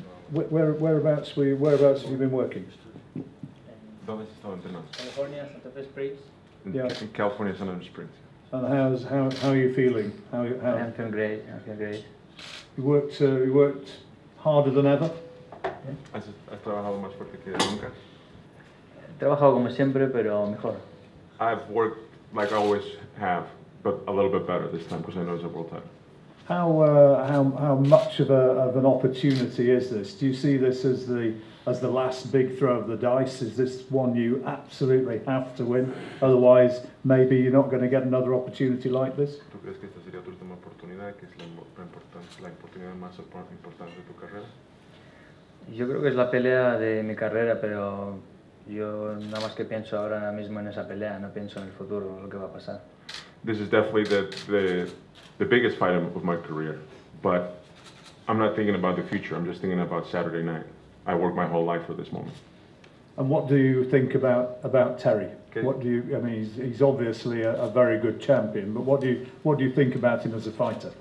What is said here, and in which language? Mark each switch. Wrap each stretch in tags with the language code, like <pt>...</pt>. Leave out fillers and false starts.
<en>Whereabouts have you been working?</en> <es>¿Dónde has estado entrenando?</es> <en>California, Santa Fe Springs. In California, San Andreas Springs. And how are you feeling? How I'm feeling great. you worked harder than ever?</en> <es>¿Has trabajado más fuerte que nunca? He trabajado como siempre, pero mejor.</es> <en>I've worked like I always have, but a little bit better this time because I know it's a world title. How much of an opportunity is this? Do you see this as the last big throw of the dice? Is this one you absolutely have to win? Otherwise, maybe you're not going to get another opportunity like this?</en> <es>¿Tú crees que esta sería tu última oportunidad, que es la oportunidad más importante de tu carrera? Yo creo que es la pelea de mi carrera, pero yo nada más que pienso ahora mismo en esa pelea, no pienso en el futuro, lo que va a pasar.</es> <en>This is definitely the biggest fight of my career, but I'm not thinking about the future. I'm just thinking about Saturday night. I worked my whole life for this moment. And what do you think about Terry? Okay. He's obviously a very good champion, but what do you think about him as a fighter?</en>